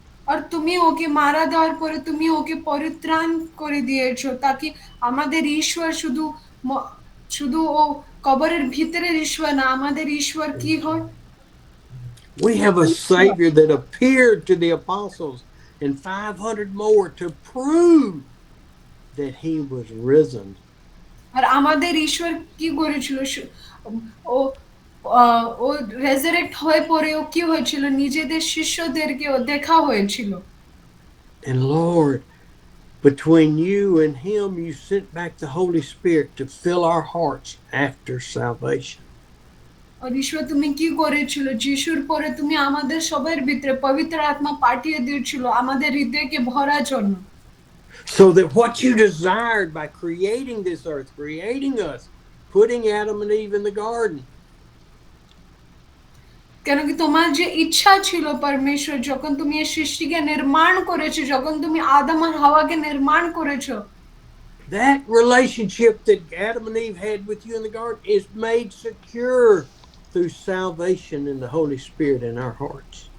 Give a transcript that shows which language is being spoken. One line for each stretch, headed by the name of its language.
Bangla: আর তুমি ওকে মারা দেওয়ার পরে তুমি ওকে পরিত্রাণ করে দিয়েছো, তাকে আমাদের ঈশ্বর শুধু শুধু ও কবরের ভিতরের ঈশ্বর না, আমাদের ঈশ্বর কি হয়?
English: We have a Savior that appeared to the apostles and 500 more to prove that he was risen.
Bangla: আর আমাদের ঈশ্বর কি করেছিল? ও ও রেজারেক্ট হয়ে পরে ও কি হয়েছিল? নিজেদের শিষ্যদেরকে ও দেখা হয়েছিল।
English: And Lord, between you and him, you sent back the Holy Spirit to fill our hearts after salvation.
Bangla: আর ঈশ্বর তুমি কি করেছিল? যিশুর পরে তুমি আমাদের সবার ভিতরে পবিত্র আত্মা পাঠিয়ে দিয়েছিল আমাদের হৃদয়কে ভরার জন্য।
English: So that what you desired by creating this earth, creating us, putting Adam and Eve in the garden,
Bangla: কেন কি তোমার যে ইচ্ছা ছিল পরমেশ্বর, যখন তুমি এই সৃষ্টিকে নির্মাণ করেছো, যখন তুমি আদম আর হাওয়াকে নির্মাণ করেছো,
English: that relationship that Adam and Eve had with you in the garden is made secure through salvation in the Holy Spirit in our hearts.